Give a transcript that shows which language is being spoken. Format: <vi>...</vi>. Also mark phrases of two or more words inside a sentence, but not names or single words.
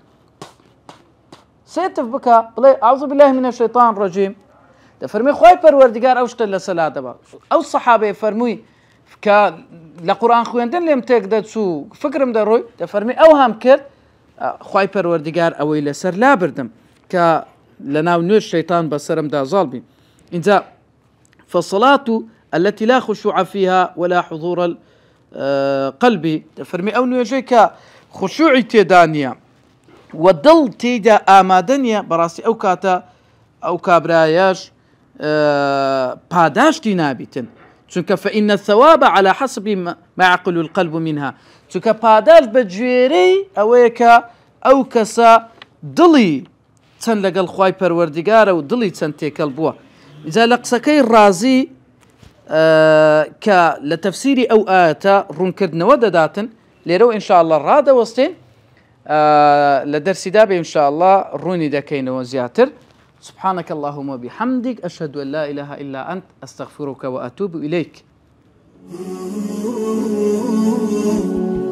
<ckb>بڵێ</ckb> <ar>ئەعوذ بالله من الشەیطان الرەجیم</ar> <ckb>دەفەرمی خوای پەروەردگار ئەو شتە لە سەلا دەبا ئەو سەحابەی فەرمووی کە لە قورئان خوێندن لێم تێک دەچوو فکرم دەڕۆی دەفەرمی ئەو هەم کرد خوای پەروەردگار ئەوەی لەسەر لا بردم کە لە ناو نوێژ شەیطان بەسەرمدا زاڵ بی اینجا</ckb> <ar>فالصلاة التي لا خشوع فيها ولا حضور القلب</ar> <ckb>دەفەرمی ئەو نوێژەی کە خشوعی تێدا نییە و دڵ تێیدا ئامادە نییە بەڕاستی ئەو کاتە ئەو کابرایەش پاداشتی نابیتن چونکە</ckb> <ar>فإن الثواب على حسب ما يعقل القلب منها</ar> <ckb>چونکە پاداش بە گوێرەی ئەوەیە کە ئەو کەسە دڵی چەند لەگەڵ خوای پەروەردگارە و دڵی چەند تێکەڵ بووە ئیجا لە قسەکەی ڕازی کە لە تەفسیری ئەو ئاەتە ڕوونکردنەوە دەداتن لێرەوە ئینشاءالله ڕادەوەستین لە دەرسیدا بێ ئینشاءالله ڕوونی دەکەینەوە زیاتر</ckb> <ar>سبحانك اللهم وبحمدك أشهد أن لا إله إلا أنت أستغفرك وأتوب إليك</ar>